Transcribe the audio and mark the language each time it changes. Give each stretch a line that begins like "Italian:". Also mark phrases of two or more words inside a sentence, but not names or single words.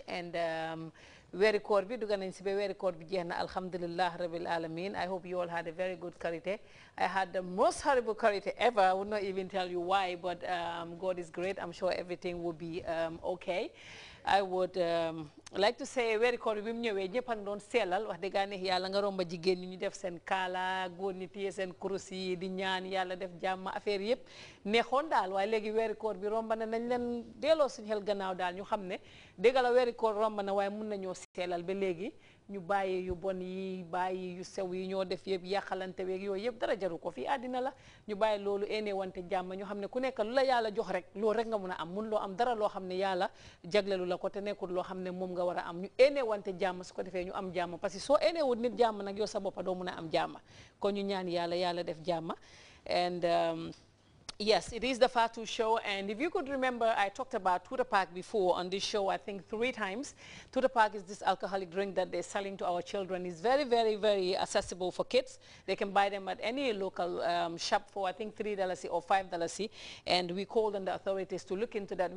English: And we record
Arabic: الحمد لله رب العالمين.
English: I hope you all had a very good karite. I had the most horrible karite ever. I would not even tell you why, but God is great. I'm sure everything will be okay. I would like to say very record
Wolof: bi mu ñëwé ñepan doon sélal wax dëgg neex yàlla nga romba jigéen ñi def seen kala góor ñi téye seen kurus yi di ñaan yàlla def jàmm affaire yëpp neexoon daal waaye léegi weeri koor bi romba na nañ leen delloo suñu xel gannaaw daal ñu xam ne dëgg la weeri koor romba na waaye mun nañoo seelal ba léegi ñu bàyyi yu bon yi bàyyi yu sew yi ñoo def yëpp yàqalante weeg yooyu yëpp dara jaru ko fii àddina la ñu bàyyi loolu ene wante jàmm ñu xam ne ku nekk lu la yàlla jox rek loolu rek nga mun a am mun loo am dara loo xam ne yàlla jaglelu la ko te nekkul loo xam ne moom nga war a am ñu ene wante jàmm su ko defee ñu am jàmm parce que soo ene wut nit jàmm nag yow sa boppa doo mun a am jàmm kon ñu ñaan yàlla yàlla def jàmm and
English: Yes, it is the Fatu show, and if you could remember, I talked about Tuta Park before on this show, I think 3 times. Tuta Park is this alcoholic drink that they're selling to our children. It's very, very, very accessible for kids. They can buy them at any local shop for, I think, $3 or $5, and we called on the authorities to look into that.